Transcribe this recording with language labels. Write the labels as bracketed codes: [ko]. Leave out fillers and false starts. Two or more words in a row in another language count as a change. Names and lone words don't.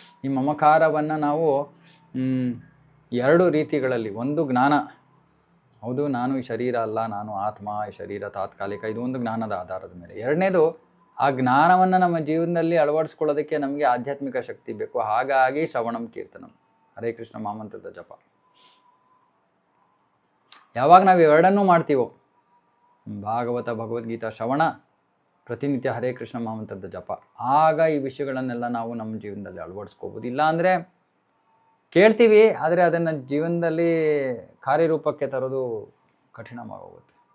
[kn] ಈ ಮಮಕಾರವನ್ನು ನಾವು ಎರಡು ರೀತಿಗಳಲ್ಲಿ, ಒಂದು ಜ್ಞಾನ, ಹೌದು ನಾನು ಈ ಶರೀರ ಅಲ್ಲ, ನಾನು ಆತ್ಮ, ಈ ಶರೀರ ತಾತ್ಕಾಲಿಕ, ಇದು ಒಂದು ಜ್ಞಾನದ ಆಧಾರದ ಮೇಲೆ. ಎರಡನೇದು, ಆ ಜ್ಞಾನವನ್ನು ನಮ್ಮ ಜೀವನದಲ್ಲಿ ಅಳವಡಿಸ್ಕೊಳ್ಳೋದಕ್ಕೆ ನಮಗೆ ಆಧ್ಯಾತ್ಮಿಕ ಶಕ್ತಿ ಬೇಕು. ಹಾಗಾಗಿ [sa] ಶ್ರವಣಂ ಕೀರ್ತನಂ, [kn] ಹರೇ ಕೃಷ್ಣ ಮಹಾಮಂತ್ರದ ಜಪ. ಯಾವಾಗ ನಾವು ಎರಡನ್ನೂ ಮಾಡ್ತೀವೋ, ಭಾಗವತ ಭಗವದ್ಗೀತಾ ಶ್ರವಣ, ಪ್ರತಿನಿತ್ಯ ಹರೇ ಕೃಷ್ಣ ಮಹಾಮಂತ್ರದ ಜಪ, ಆಗ ಈ ವಿಷಯಗಳನ್ನೆಲ್ಲ ನಾವು ನಮ್ಮ ಜೀವನದಲ್ಲಿ ಅಳವಡಿಸ್ಕೋಬೋದು. ಇಲ್ಲಾಂದರೆ ಕೇಳ್ತೀವಿ, ಆದರೆ ಅದನ್ನು ಜೀವನದಲ್ಲಿ ಕಾರ್ಯರೂಪಕ್ಕೆ ತರೋದು ಕಠಿಣವಾಗೋಗುತ್ತೆ.